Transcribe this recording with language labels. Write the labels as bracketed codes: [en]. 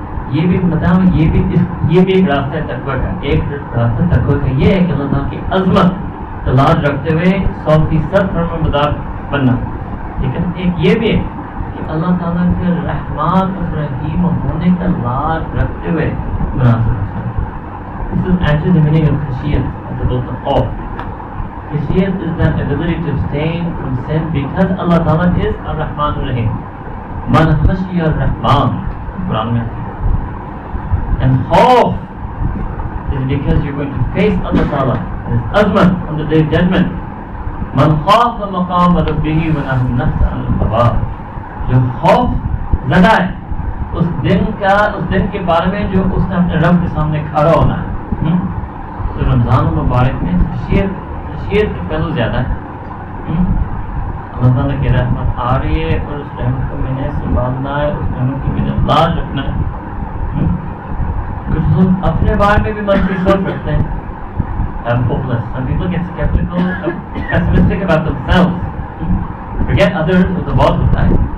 [ur] یہ بھی بتاؤں یہ بھی ایک راستہ تقویٰ کا. ایک راستہ تقویٰ کا یہ ہے کہ اللہ تعالیٰ کی عظمت لاج رکھتے ہوئے 100% فرمانبردار بننا. ٹھیک ہے. ایک یہ بھی ہے کہ اللہ تعالیٰ کے رحمان الرحیم ہونے کا لاج رکھتے ہوئے مناسب رکھنا. [en] This is actually the meaning of khashiyat as opposed to khawf. Khashiyat is that ability to abstain from sin because Allah Ta'ala is Ar-Rahman Ar-Rahim. [ar] Man khashiya Ar-Rahman, [ur] Quran mein. [en] And khawf is because you're going to face Allah Ta'ala, His azmat on the day of judgment. [ar] Man khafa maqam rabbihi wa naha an-nafsa 'anil hawa. [ur] جو خوف زدہ ہے اس دن کے بارے میں جو اس نے اپنے رب کے سامنے کھڑا ہونا ہے. تو رمضان مبارک میں خشیت کے پہلو زیادہ ہے. اللہ تعالیٰ کی رحمت آ رہی ہے اور اس رحمت کو میں نے سنبھالنا ہے، اس رحمت کی میں نے لاج رکھنا ہے. کچھ لوگ اپنے بارے میں بھی منفی سوچ رکھتے ہیں. [en] Some people get skeptical, pessimistic about themselves. Forget others [ur] وہ تو بہت ہوتا ہے.